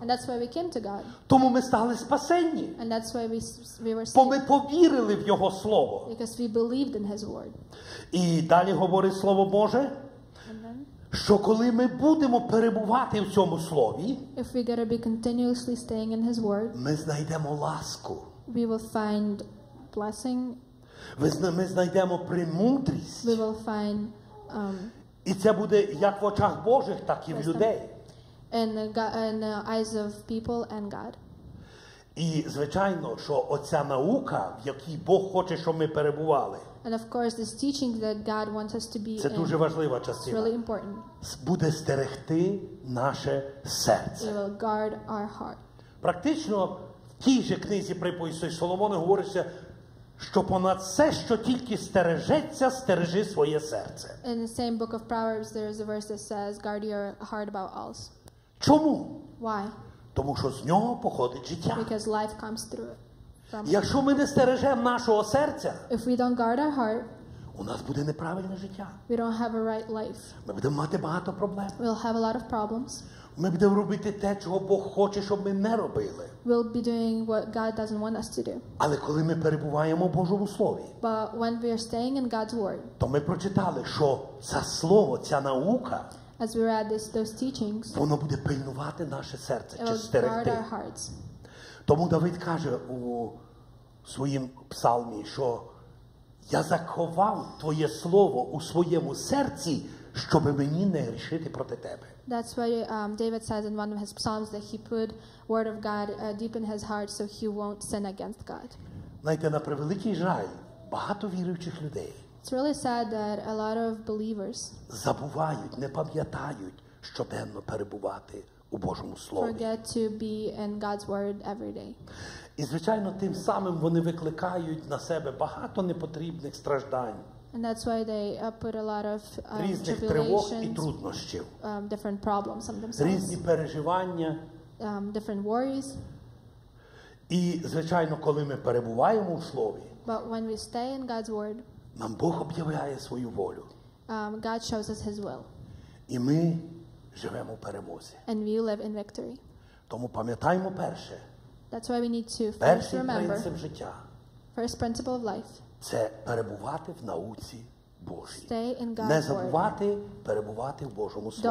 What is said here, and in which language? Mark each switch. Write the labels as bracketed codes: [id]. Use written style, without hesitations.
[en] And that's why we came to God. [uk] Тому ми стали спасенні. [en] And that's why we were [uk] Бо ми [en] saved. [uk] повірили в Його Слово. [en] Because we believed in His word. [uk] І далі говорить Слово Боже, [en] And then, [uk] що коли ми будемо перебувати в цьому Слові, [en] if we're going to be continuously staying in His word, [uk] ми знайдемо ласку. [en] we will find blessing. [uk] Ми знайдемо премудрість. [en] We will find [uk] І це буде як в очах Божих, так і в людей. [en] in the eyes of people and God. [uk] І, звичайно, що оця наука, в якій Бог хоче, щоб ми перебували, [en] And of course, this teaching that God wants us to be [uk] це дуже [en] in [uk] важлива [en] is [uk] частина. [en] really important. [uk] Буде стерегти наше [en] We [uk] серце. [en] will guard our heart. [uk] Практично в тій же книзі приповістей Соломона говориться, що понад все, що тільки стережеться, стережи своє серце. [en] In the same book of Proverbs, there is a verse that says, guard your heart above all. [uk] Чому? [en] Why? [uk] Тому що з нього походить життя. [en] Because life comes through it. From it. [uk] Якщо ми не стережемо нашого серця, [en] If we don't guard our heart, [uk] у нас буде неправильне життя. [en] we don't have a right life. [uk] Ми будемо мати багато проблем. [en] We'll have a lot of problems. [uk] Ми будемо робити те, чого Бог хоче, щоб ми не робили. [en] We'll be doing what God doesn't want us to do. [uk] Але коли ми перебуваємо в Божому Слові, [en] But when we are staying in God's word, [uk] то ми прочитали, що це слово, ця наука, [en] as we read those teachings, [uk] воно буде пильнувати наше серце, [en] it [uk] чи [en] will guard [uk] стерегти. [en] our hearts. [uk] Тому Давид каже у своїм псалмі, що я заховав Твоє слово у своєму серці, щоб мені не грішити проти Тебе. [en] That's why David says in one of his psalms that he put word of God deep in his heart so he won't sin against God. [uk] Знаєте, на превеликий жаль, багато віруючих людей [en] It's really sad that a lot of believers [uk] забувають, не пам'ятають щоденно перебувати у Божому Слові. [en] forget to be in God's word every day. [uk] І, звичайно, тим самим вони викликають на себе багато непотрібних страждань, [en] And that's why they put a lot of [uk] різних тривог і [en] tribulations, [uk] труднощів, [en] different problems on themselves, [uk] різні переживання. [en] different worries. [uk] І, звичайно, коли ми перебуваємо в Слові, [en] But when we stay in God's word, [uk] нам Бог об'являє свою волю. [en] God shows us His will, [uk] І ми живемо в перемозі. [en] and we live in victory. [uk] Тому пам'ятаємо перше. [en] That's why we need to first [uk] Перший [en] remember, [uk] принцип життя [en] first principle of life, [uk] – це перебувати в науці Божій. [en] stay in [uk] Не [en] God's word. [uk] забувати перебувати в Божому Слові.